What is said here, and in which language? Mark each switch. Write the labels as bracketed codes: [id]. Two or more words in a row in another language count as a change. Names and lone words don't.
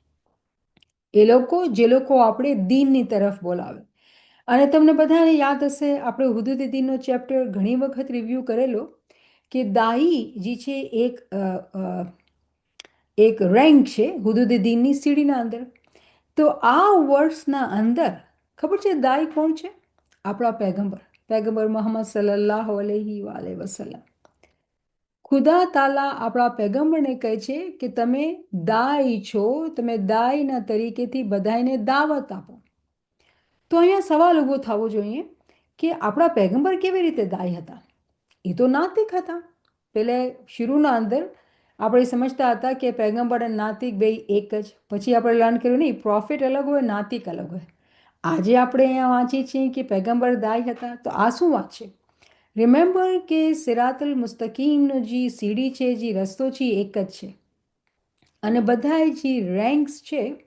[gu] જે લોકો આપણે દીનની તરફ બોલાવે અને તમને બધાને યાદ હશે આપણે હુદુદ દીનનો ચેપ્ટર ઘણી વખત રિવ્યૂ કરેલો કે દાઈ જે છે એક રેન્ક છે હુદુદ દીનની સીડીના અંદર તો આ વર્ષના અંદર ખબર છે દાઈ કોણ છે આપણા पैगंबर मोहम्मद [ar] صلى الله عليه وسلم [gu] ખુદા તાલા આપણા પૈગંબરને કહે છે કે તમે દાઈ છો તમે દાઈના તરીકેથી બધાને દાવત આપો તો અહીંયા સવાલ ઊભો થવો જોઈએ કે આપણા પૈગંબર કેવી રીતે દાઈ હતા એ તો નાતિક હતા પેલે શરૂના અંદર આપણે સમજતા હતા કે પૈગંબર અને નાતિક બે એક જ પછી આપણે લર્ન કર્યું નહીં પ્રોફિટ અલગ હોય નાતિક અલગ હોય આજે આપણે અહીંયા વાંચીએ છીએ કે પૈગંબર દાઈ હતા તો આ શું વાત છે રિમેમ્બર કે સિરાતુલ મુસ્તકીમનો જે સીડી છે જે રસ્તો છે એક જ છે અને બધા જે રેન્ક્સ છે